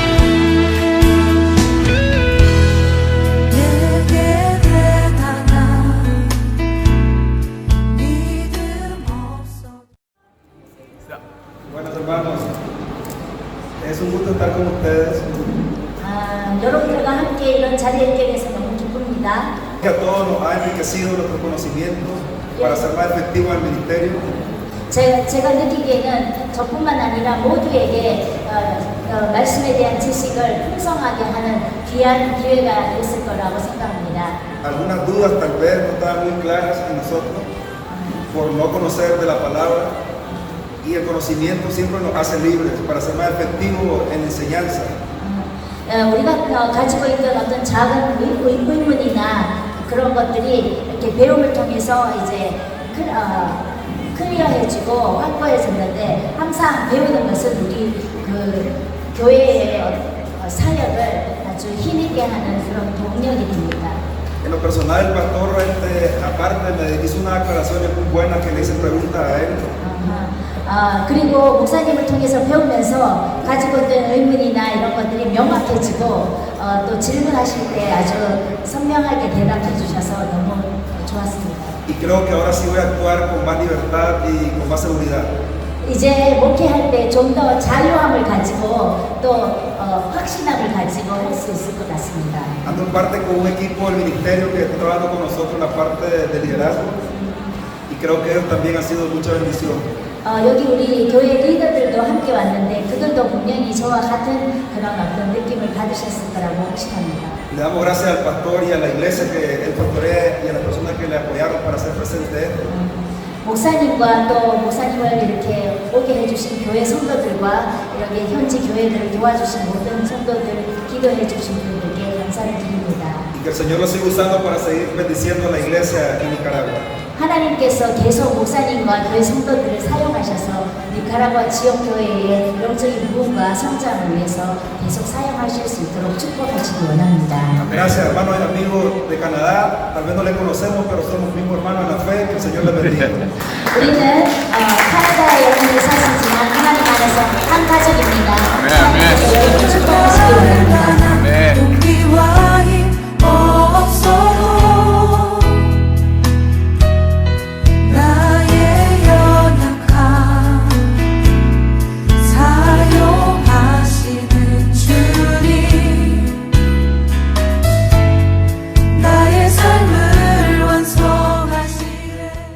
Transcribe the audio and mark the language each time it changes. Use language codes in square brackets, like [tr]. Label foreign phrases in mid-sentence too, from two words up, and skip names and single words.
[ko] 내게 대단한 믿음 없어. [es] Buenos hermanos, es un gusto estar con ustedes. [ko] 여러분들과 함께 이런 자리에 있게 돼서 너무 기쁩니다. [es] Que a todos nos ha enriquecido nuestros conocimientos para ser más efectivos en el ministerio. [ko] 제가 느끼기에는 저뿐만 아니라 모두에게 말씀에 대한 지식을 풍성하게 하는 귀한 기회가 됐을 거라고 생각합니다. [es] Algunas dudas tal vez no estaban muy claras en nosotros por no conocer de la palabra y el conocimiento siempre nos hace libres para ser más efectivos en la enseñanza. [ko] 우리가 가지고 있던 어떤 작은 의문이나 그런 것들이 이렇게 배움을 통해서 이제 클리어해지고 확고해졌는데 항상 배우는 것은 우리 그 교회의 사역을 아주 힘있게 하는 그런 동력이 됩니다. [es] En lo personal, el pastor aparte me hizo unas aclaraciones muy buenas que le hice preguntas a él. [ko] 그리고 목사님을 통해서 배우면서 가지고 있던 의문이나 이런 것들이 명확해지고 또 질문하실 때 아주 선명하게 대답해 주셔서 너무 좋았습니다. [es] Y creo que ahora sí voy a actuar con más libertad y con más seguridad. [ko] 이제 목회할 때 좀 더 자유함을 가지고 또 확신함을 가지고 할 수 있을 것 같습니다. [es] Ando en parte con un equipo del ministerio que está trabajando con nosotros en la parte de liderazgo y creo que ellos también han sido mucha bendición. [ko] 여기 우리 교회 리더들도 함께 왔는데 그들도 분명히 저와 같은 그런 어떤 느낌을 받으셨을 거라고 확신합니다. [es] Le damos gracias al pastor y a la iglesia que él pastorea y a las personas que le apoyaron para ser presente. [ko] 목사님과 또 목사님을 이렇게 오게 해주신 교회 성도들과 이렇게 현지 교회들을 도와주신 모든 성도들, 기도해 주신 분들께 감사를 드립니다. [es] Y que el Señor lo siga usando para seguir bendiciendo a la iglesia en Nicaragua. [ko] 하나님께서 계속 목사님과 교회 성도들을 사용하셔서 니카라과 지역 교회의 영적인 부흥과 성장을 위해서 계속 사용하실 수 있도록 축복하시기 원합니다. [es] Gracias hermanos y amigos de Canadá, tal vez no les conocemos pero somos mismos hermanos en la fe, que el Señor les bendiga. [ko] 우리는 카나다에 여러분이 사시지만 하나님 안에서 한 가족입니다. 하나님께서 여러분을 축복하시기 원합니다. 동기와 힘 없어도 나의 연약함 사용하시는 주님 나의 삶을 완성하시네.